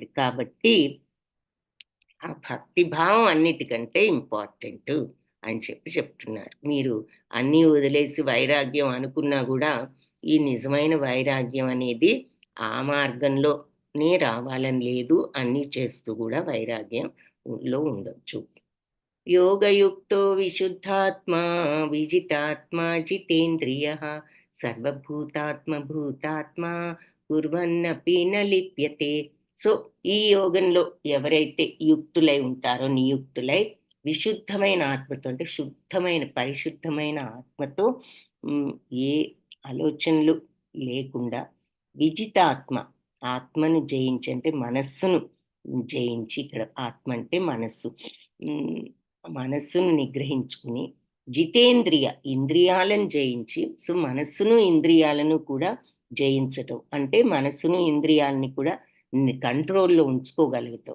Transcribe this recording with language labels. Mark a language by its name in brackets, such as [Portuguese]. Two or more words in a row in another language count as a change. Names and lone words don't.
[Telugu] కాబట్టి ఆ భక్తి భావం అన్నిటికంటే ఇంపార్టెంటు అని చెప్పి చెప్తున్నారు. మీరు అన్నీ వదిలేసి వైరాగ్యం అనుకున్నా గూడా, ఈ నిజమైన వైరాగ్యం అనేది ఆ మార్గంలోనే రావాలని లేదు. అన్నీ చేస్తూ గూడా వైరాగ్యంలో ఉండొచ్చు. [Sanskrit] योगयुक्तो विशुद्धात्मा विजितात्मा जितेन्द्रियः సర్వభూతాత్మ కుర్వన్నపి న లిప్యతే. [Telugu] సో, ఈ యోగంలో ఎవరైతే యుక్తులై ఉంటారో, నియుక్తులై విశుద్ధమైన ఆత్మతో, అంటే శుద్ధమైన పరిశుద్ధమైన ఆత్మతో, హ్మ్, ఏ ఆలోచనలు లేకుండా, విజితాత్మ, ఆత్మను జయించి అంటే మనస్సును జయించి, ఇక్కడ ఆత్మ అంటే మనస్సు, హ్మ్, మనస్సును నిగ్రహించుకుని, జితేంద్రియ, ఇంద్రియాలను జయించి, సో మనస్సును ఇంద్రియాలను కూడా జయించటం అంటే మనస్సును ఇంద్రియాలని కూడా కంట్రోల్లో ఉంచుకోగలుగుతాం.